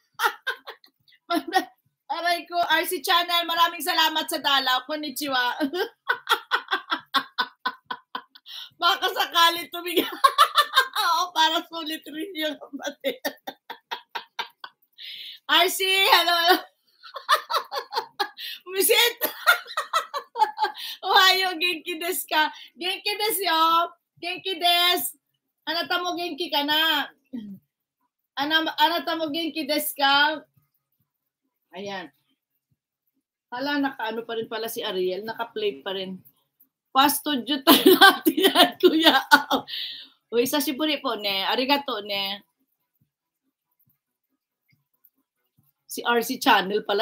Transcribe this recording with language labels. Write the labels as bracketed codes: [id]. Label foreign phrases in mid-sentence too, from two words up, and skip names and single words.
[tl] Aray ko, RC Channel, maraming salamat sa dalaw. Konnichiwa. Baka sakali tumigil. Para sulit rin yung kapatid. RC, hello. Visit. [ja] おはよう、元気ですか？元気ですよ. 元気です。あなたも元気かな? あなたも元気ですか? [tl] Ayan. Hala, naka-ano pa rin pala si Ariel. Naka-play pa rin. Pa-studio tayo natin yan, kuya. [ja] Uy, sashiburi po ne. ありがとうね. [tl] Si RC Channel pala.